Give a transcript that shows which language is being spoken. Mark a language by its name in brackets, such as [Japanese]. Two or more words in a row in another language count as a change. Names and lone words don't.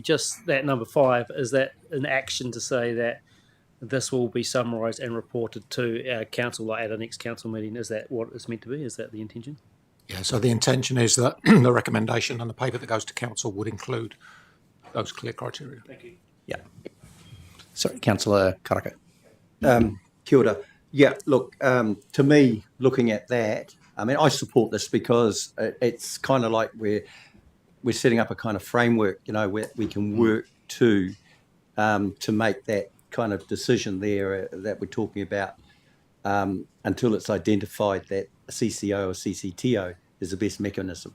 [English] Just that number 5, is that an action to say that this will be summarised and reported to our council like at our next council meeting? Is that what it's meant to be? Is that the intention? Yeah, so the intention is that the recommendation and the paper that goes to council would include those clear criteria. Thank you. Yeah. Sorry, Councillor Karakia. [Māori] Kia ora. [English] Yeah, look, to me, looking at that, I mean, I support this because it's kind of like we're setting up a kind of framework, you know, where we can work to make that kind of decision there that we're talking about until it's identified that a CCO or CCTO is the best mechanism.